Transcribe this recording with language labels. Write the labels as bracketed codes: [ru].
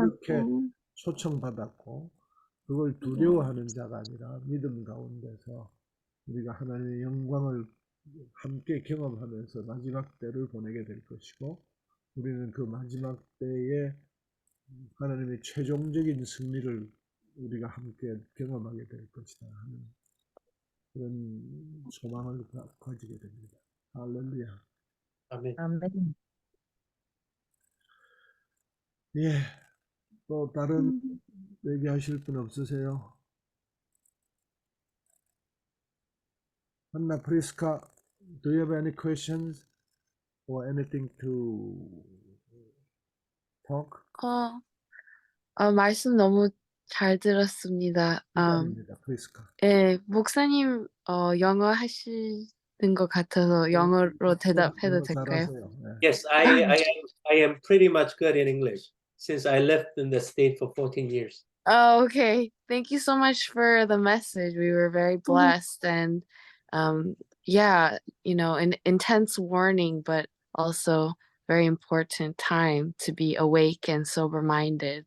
[ko] 그렇게 초청받았고 그걸 두려워하는 자가 아니라 믿음 가운데서 우리가 하나님의 영광을 함께 경험하면서 마지막 때를 보내게 될 것이고 우리는 그 마지막 때에 하나님의 최종적인 승리를 우리가 함께 경험하게 될 것이다 하는 그런 소망을 가지게 됩니다. 할렐루야. 아멘. 아멘. 예, 또 다른 얘기하실 분 없으세요? [en] Anna Priska, do you have any questions or anything to talk? [ko] 말씀 너무 잘 들었습니다. 시간입니다, 프리스카. 예, 목사님, 영어 하시는 것 같아서 영어로 대답해도 영어 될까요? 잘하세요. 네. [en] Yes, I am pretty much good in English since I lived in the state for 14 years. Oh, okay. Thank you so much for the message. We were very blessed and yeah, an intense warning, but also very important time to be awake and sober-minded.